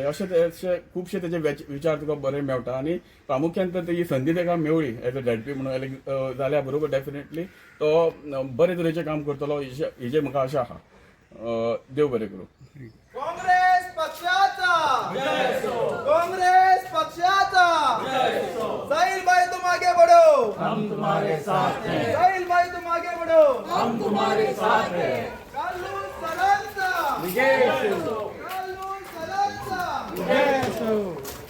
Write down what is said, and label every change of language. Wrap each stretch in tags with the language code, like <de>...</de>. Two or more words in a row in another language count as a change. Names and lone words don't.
<kok>अशे खुबशे तेजे विचार तुका बरे मेवता आनी प्रामुख्यान तर तेजी संदी ताका मेवळी</kok> <en>as a ZP</en> <kok>म्हणून जाल्या बरोबर डेफिनेटली तो बरे तरेचें काम करतलो हेजें म्हाका आशा आहा. देव बरें करूं. काँग्रेस पक्षाचा काँग्रेस पक्षाचा</kok> <hi>साहिल भाई तुम आगे बढ़ो, हम तुम्हारे साथ हैं. साहिल भाई तुम आगे बढ़ो, हम तुम्हारे साथ हैं.</hi> <kok>कालू सरांचा कालू सरांचा</kok>